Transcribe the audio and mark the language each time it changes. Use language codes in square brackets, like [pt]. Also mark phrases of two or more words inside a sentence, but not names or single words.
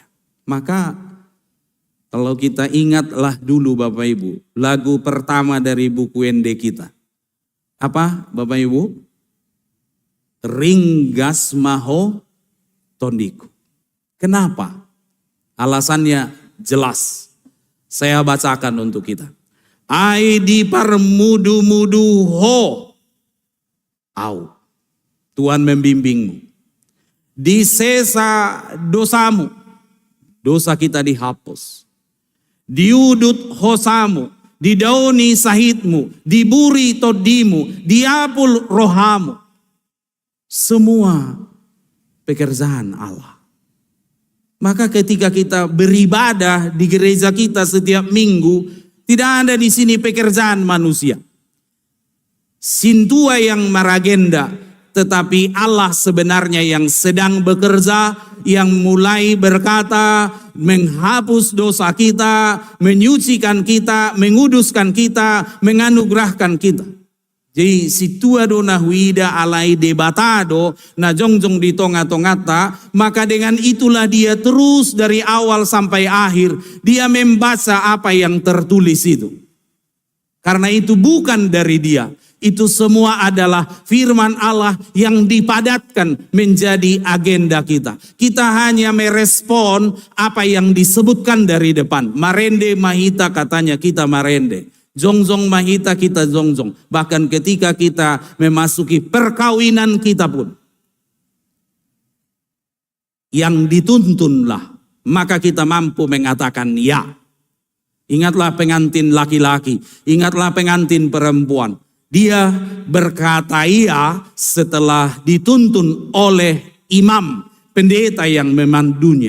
[id] Maka kalau kita ingatlah dulu Bapak Ibu, lagu pertama dari buku ND kita. Apa Bapak Ibu? Ringgas Maho Tondiku. Kenapa? Alasannya jelas. Saya bacakan untuk kita. [bbc] Ai di parmudu-mudu ho. [id] Au. Tuhan membimbingmu. [bbc] Di sesa dosamu. [id] Dosa kita dihapus. [bbc] Diudut hosamu. Didauni sahitmu, diburi todimu, diapul rohamu. [id] Semua pekerjaan Allah. Maka ketika kita beribadah di gereja kita setiap minggu, tidak ada di sini pekerjaan manusia. Sintua yang meragenda, tetapi Allah sebenarnya yang sedang bekerja, yang mulai berkata, menghapus dosa kita, menyucikan kita, menguduskan kita, menganugerahkan kita. [bbc] Jadi situa do na huida alai debatado na jongjong di tonga-tongata, [id] maka dengan itulah dia terus dari awal sampai akhir, dia membaca apa yang tertulis itu. Karena itu bukan dari dia. Itu semua adalah firman Allah yang dipadatkan menjadi agenda kita. Kita hanya merespon apa yang disebutkan dari depan. [bbc] Marende Mahita [id] katanya kita marende. [bbc] Jongjong Mahita [id] kita jongjong. Bahkan ketika kita memasuki perkawinan kita pun. Yang dituntunlah. Maka kita mampu mengatakan ya. Ingatlah pengantin laki-laki. Ingatlah pengantin perempuan. Dia berkata iya setelah dituntun oleh imam, pendeta yang memandunya.